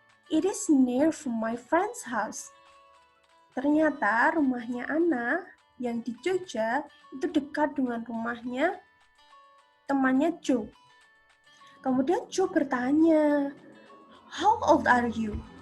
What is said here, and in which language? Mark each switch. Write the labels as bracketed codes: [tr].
[en] It is near from my friend's house. [id] Ternyata rumahnya Anna yang di Jogja itu dekat dengan rumahnya temannya Joe. Kemudian Joe bertanya, [en] how old are you?